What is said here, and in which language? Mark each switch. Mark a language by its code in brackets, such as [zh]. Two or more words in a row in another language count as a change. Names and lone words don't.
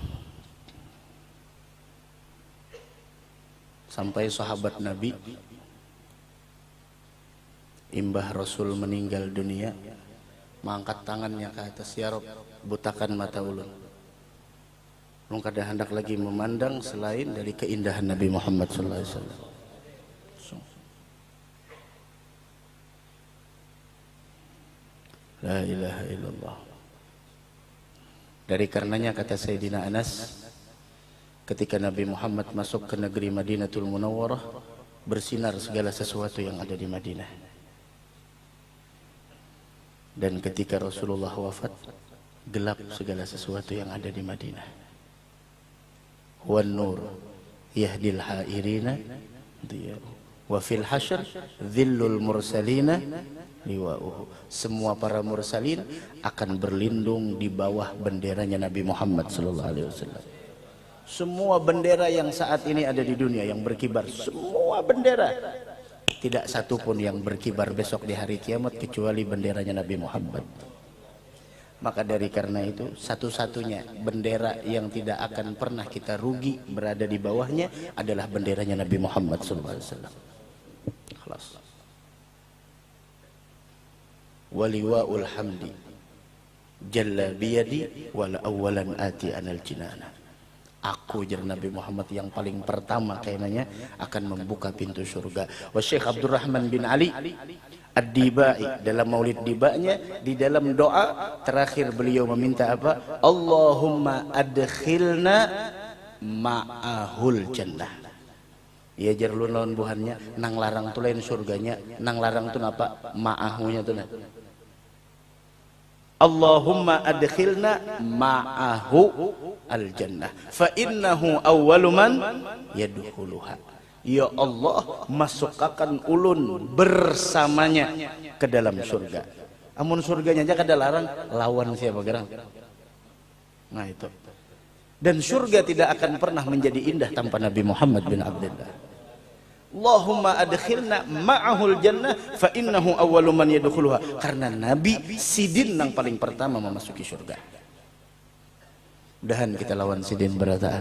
[bjn] Sampai sahabat Nabi imbah Rasul meninggal dunia mengangkat tangannya ke atas, [ar] يا رب, [bjn] butakan mata ulun. Ulun kada hendak lagi memandang selain dari keindahan Nabi Muhammad [ar] صلى الله عليه وسلم. لا إله إلا الله. [id] Dari karenanya kata Sayyidina Anas, ketika Nabi Muhammad masuk ke negeri Madinatul Munawwarah, bersinar segala sesuatu yang ada di Madinah. Dan ketika Rasulullah wafat, gelap segala sesuatu yang ada di Madinah. [ar] والنور يهدي الحائرينا وفي الحشر ظل المرسلينا لواؤه. [id] Semua para mursalin akan berlindung di bawah benderanya Nabi Muhammad [ar] صلى الله عليه وسلم. [id] Semua bendera yang saat ini ada di dunia yang berkibar, semua bendera, tidak satu pun yang berkibar besok di hari kiamat kecuali benderanya Nabi Muhammad. Maka dari karena itu, satu-satunya bendera yang tidak akan pernah kita rugi berada di bawahnya adalah benderanya Nabi Muhammad [ar] صلى الله عليه وسلم. [id] Khalas. [ar] ولواء الحمد جل بيدي والأولا أتى أنا الجنانا. [bjn] Aku jar Nabi Muhammad yang paling pertama kayaknya akan membuka pintu surga. [id] Wa Syekh Abdurrahman bin Ali Ad-Dibai dalam Maulid Dibanya di dalam doa terakhir beliau meminta apa? [ar] اللهم أدخلنا معه الجنة. [bjn] Ya jar lu lawan buhannya nang larang tu lain surganya, nang larang tu apa? Ma'ahunya tu nah. [ar] اللهم أدخلنا معه الجنة فإنه أول من يدخلها. يا الله, [bjn] masukkan ulun bersamanya ke dalam surga. Amun surganya aja kada larang, lawan siapa gerang. Nah itu. [id] Dan surga tidak akan pernah menjadi indah tanpa Nabi Muhammad bin Abdullah. [ar] اللهم أدخلنا معه الجنة فإنه أول من يدخلها. [bjn] Karena Nabi sidin yang paling pertama memasuki surga. Mudahan kita lawan sidin berataan.